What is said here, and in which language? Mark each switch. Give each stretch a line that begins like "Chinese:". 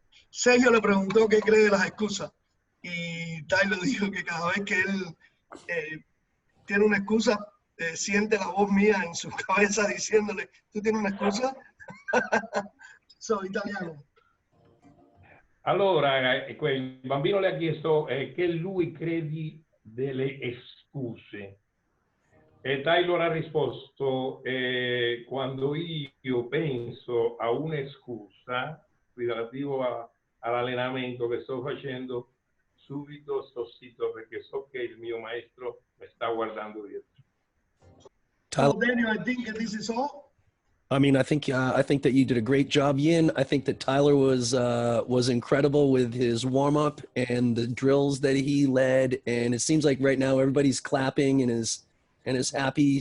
Spanish: Sergio le preguntó qué cree de las excusas y Tyler dijo que cada vez que él tiene una excusa, siente la voz mía en su cabeza diciéndole, ¿tú tienes una excusa? Soy italiano.
Italian: Allora, il bambino le ha chiesto che lui credi delle scuse. E Taylor ha risposto, quando io penso a una scusa relativo all'allenamento che sto facendo, subito sto zitto perché so che il mio maestro mi sta guardando dietro.
English: So Daniel, I think this is all. I mean, I think that you did a great job, Yin. I think that Tyler was incredible with his warm up and the drills that he led. And it seems like right now everybody's clapping and is happy.